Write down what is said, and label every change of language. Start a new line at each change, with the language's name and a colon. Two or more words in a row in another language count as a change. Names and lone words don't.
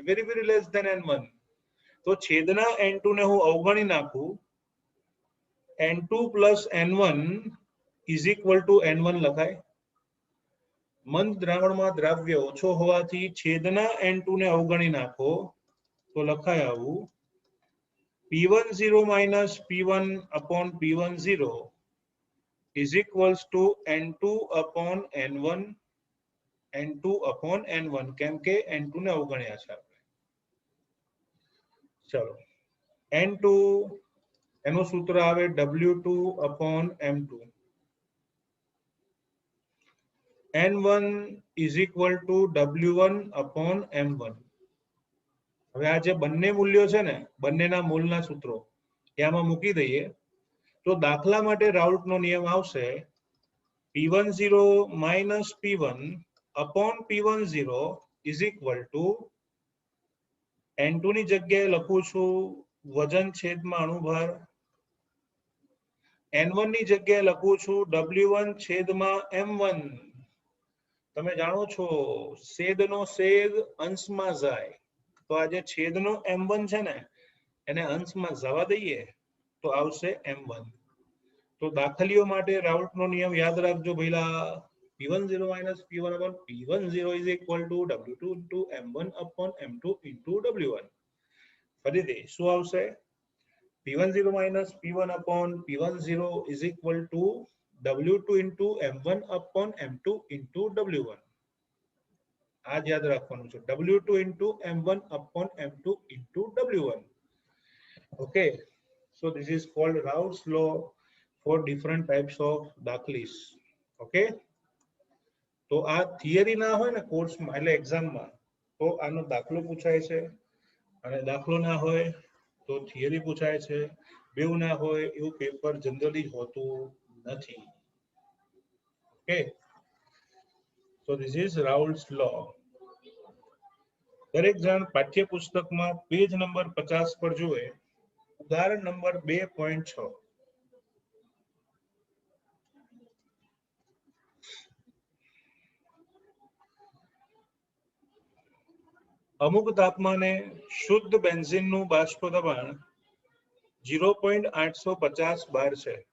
English: very less than
Gujarati: n1. તો છેદના n2 ને હું અવગણી નાખું,
English: n2 plus n1 is equal to n1
Gujarati: લખાય. મંદ દ્રાવણમાં દ્રાવ્ય ઓછો હોવાથી છેદના n2 ને અવગણી નાખો તો લખાય આવું:
English: P10 minus P1 upon P10 is equals to N2 upon N1, N2 upon N1,
Gujarati: કેમ કે N2 ને અવગણ્યા છે આપણે. ચલો, N2 એનું સૂત્ર આવે
English: W2 upon M2. N1 is equal to W1 upon M1.
Gujarati: હવે આ જે બંને મૂલ્યો છે ને, બંનેના મૂળના સૂત્રો એમાં મૂકી દઈએ તો દાખલા માટે રાઉલ્ટનો નિયમ આવશે
English: P10 minus P1 upon P10 is equal to
Gujarati: N2 ની જગ્યાએ લખું છું વજન છેદમાં અણુભાર, N1 ની જગ્યાએ લખું છું W1 છેદમાં M1. તમે જાણો છો છેદનો છેદ અંશમાં જાય, તો આ જે છેદનો M1 છે ને એને અંશમાં જવા દઈએ તો આવશે M1. તો દાખલીઓ માટે રાઉલ્ટનો નિયમ યાદ રાખજો ભઈલા.
English: P10 minus P1 upon P10 is equal to W2 into M1 upon M2 into W1.
Gujarati: ફરીથી શું આવશે?
English: P10 minus P1 upon P10 is equal to W2 into M1 upon M2 into W1.
Gujarati: આ યાદ રાખવાનું છે,
English: W2 into M1 upon M2 into W1. Okay, so this is called Raoult's law for different types of દાખલીસ.
Gujarati: Okay, તો આ થિયરી ના હોય ને કોર્સમાં એટલે એક્ઝામમાં તો આનો દાખલો પૂછાય છે, અને દાખલો ના હોય તો થિયરી પૂછાય છે. બેઉ ના હોય એવું પેપર જનરલી હોતું નથી.
English: Okay, so this is Raoult's law.
Gujarati: દરેક જણ પાઠ્યપુસ્તકમાં પેજ નંબર 50 પર જુએ ઉદાહરણ નંબર 2.6. અમુક તાપમાને શુદ્ધ બેન્ઝીનનું બાષ્પ દબાણ 0.850 બાર છે.